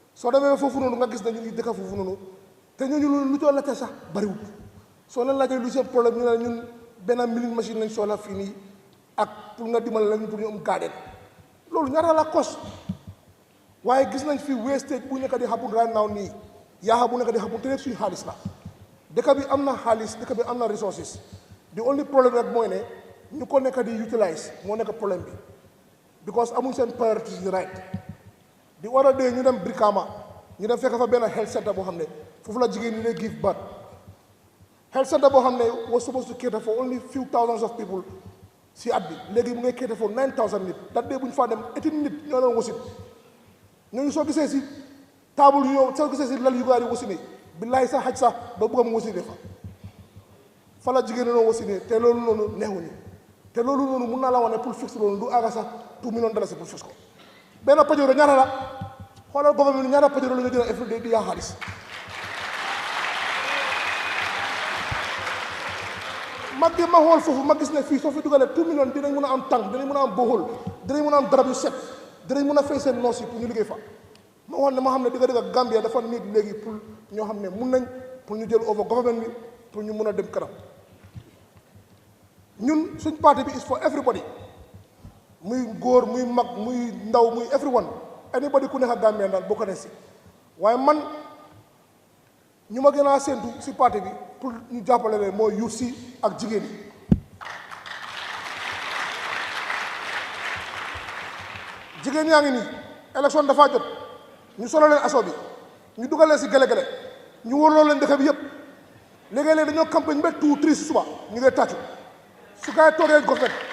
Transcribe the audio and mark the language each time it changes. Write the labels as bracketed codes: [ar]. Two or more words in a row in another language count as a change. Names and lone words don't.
[wo] soo demee foofu noonu nga gis ne ñu ngi dëkk foofu noonu te ñooñu lu coo laajte sax bariwul soo leen laajee lu seen problème ñu ne ñun benn [en] milling machine [wo] lañ soxla fii nii ak pour nga dimbale lañu pour ñu am garden loolu ñaata la cost waaye gis nañ fi wastage bu nekk di happen [en] right now [wo] nii yaa bu nekk di happen te lépp suñu xaalis la dëkk bi am na xaalis dëkk bi am na resources [en] the only [wo] problème rek mooy ne ñu ko nekk di utilize moo nekk problème bi because amuñ seen priorities yi right di war a dee ñu dem Brikama ñu dem fekk fa benn [en] health center [wo] boo xam ne foofu la jigéen ñi lay [en] give birth health center [wo] boo xam ne was [en] supposed to cater for only few thousands of people [wo] si at bi léegi mu ngay [en] cater for [wo] 9,000 nit dat dee bu ñu faa dem 18 nit ñoo doon wasit ñooñu soo gisee si table yu ñëw soo gisee si lal yu gaar yi wasine billaay sax xaj sax doo bëgg mu wasine fa la jigéen ñi doon wasine te loolu noonu neexuñu te loolu noonu mun naa la wax ne pour fixe loolu du àgga sax $2 million pour fixe ko benn pajoro ñaata la xoolal gouvernement ñaata pajoro la ñu jël every di yaa xaalis ma dem ma xool foofu ma gis ne fii soo fi dugalee 2 millions dinañ mën a am tànk dinañ mën a am boxol dinañ mën a am darab yu set dinañ mën a fay seen noos yi pour ñu liggéey fa ma wax ne ma xam ne digga Gambia dafa nit léegi pour ñoo xam ne mun nañ pour ñu jël [en] over government [wo] bi pour ñu mën a dem kanam ñun suñ parti bi [en] is for everybody [wo] muy góor muy mag muy ndaw muy [en] everyone anybody [wo] ku nekk Gambia daal boo ko ne si waaye man ñu ma gën a séntu si parti bi pour ñu jàppale leen mooy youth si ak jigéen yi jigéen yaa ngi nii élection dafa jot ñu solo leen aso bi ñu dugal leen si gele-gele ñu wërloo leen dëkk bi yëpp léegi-léegi dañoo campagne ba 2 3 si suba ñu ngi tàccu su gaay toogee government